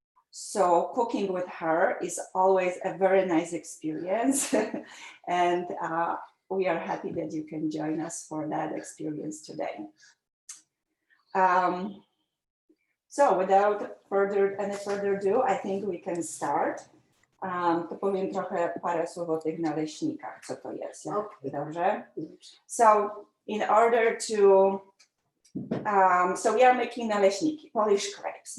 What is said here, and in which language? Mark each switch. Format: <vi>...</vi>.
<en>So cooking with her is always a very nice experience. And we are happy that you can join us for that experience today. So without any further ado, I think we can start.</en> <pl>To powiem trochę parę słów o tych naleśnikach, co to jest. Dobrze?</pl> <en>So in order to, so we are making naleśniki, Polish crepes.</en>